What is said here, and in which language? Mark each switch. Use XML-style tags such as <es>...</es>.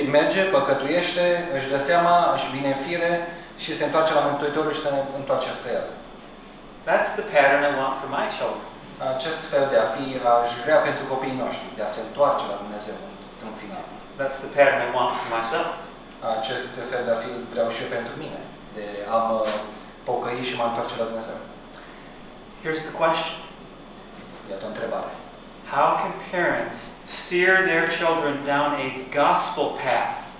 <ro>merge, păcătuiește, își dă seama, își vine în fire și se întoarce la Mântuitorul și se întoarce spre el.</ro> <en>That's the pattern I want for my children.</en> <ro>Acest fel de a fi aș vrea pentru copiii noștri, de a se întoarce la Dumnezeu în final.</ro> <en>That's the pattern I want for myself.</en> <ro>Acest fel de a fi vreau și eu pentru mine, de a mă pocăi și mă întoarce la Dumnezeu.</ro> <en>Here's the question.</en> <ro>Iată o întrebare.</ro> <en>How can parents steer their children down a gospel path?</en>